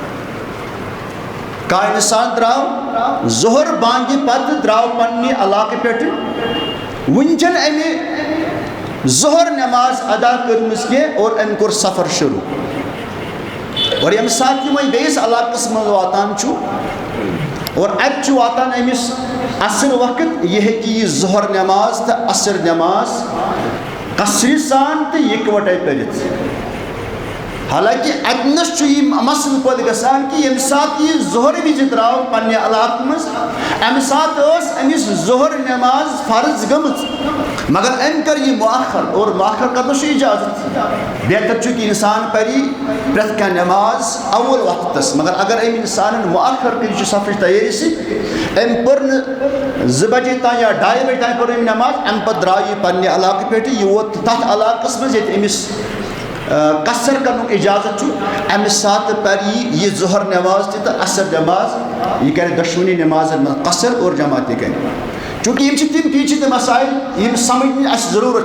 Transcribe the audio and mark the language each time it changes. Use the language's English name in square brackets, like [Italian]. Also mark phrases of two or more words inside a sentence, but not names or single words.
[Kashmiri] کانٛہہ اِنسان درٛاو ظہر بانگہِ پتہٕ درٛاو پننہِ علاقہٕ پٮ۪ٹھٕ وٕنہِ چھنہٕ أمۍ ظہر نٮ۪ماز ادا کٔرمٕژ کینٛہہ اور أمۍ کوٚر سفر شروٗع اور ییٚمہِ ساتہٕ یہِ وۄنۍ بیٚیِس علاقس منٛز واتان چھُ اور اَتہِ چھُ واتان أمِس عصر وقت یہِ ہیٚکہِ یہِ ظہر نٮ۪ماز تہٕ عصر نٮ۪ماز قصرِ سان تہٕ یِکوَٹَے پٔرِتھ حالانکہِ اَتنَس چھُ یہِ مسلہٕ پٲدٕ گژھان کہِ ییٚمہِ ساتہٕ یہِ ظہر وِزِ درٛاو پننہِ علاقہٕ منٛز اَمہِ ساتہٕ ٲس أمِس ظہر نٮ۪ماز فرض گٔمٕژ مگر أمۍ کٔر یہِ مؤخر اور مؤخر کرنس چھُ اِجازت بہتر چھُ کہِ اِنسان پرِ پرٛٮ۪تھ کانٛہہ نٮ۪ماز اول وقتس مگر اگر أمۍ اِنسانن مؤخر کٔرِتھ چھُ سفرٕچ تیٲری سۭتۍ أمۍ پٔر نہٕ 2 بجے تام یا 2:30 بجے تام پٔر أمۍ نٮ۪ماز اَمہِ پتہٕ درٛاو یہِ پننہِ علاقہٕ پٮ۪ٹھٕ یہِ ووت تتھ علاقس منٛز ییٚتہِ أمِس قصر کرنُک اِجازت چھُ اَمہِ ساتہٕ پرِ یہِ ظہر نٮ۪ماز تہِ تہٕ عصر نٮ۪ماز یہِ کرِ دۄشوٕنی نٮ۪مازن منٛز قصر اور جمع تہِ کرِ چوٗنٛکہِ یِم چھِ تِم پیچیدٕ مسایل یِم سمجھنہِ اَسہِ ضروٗرت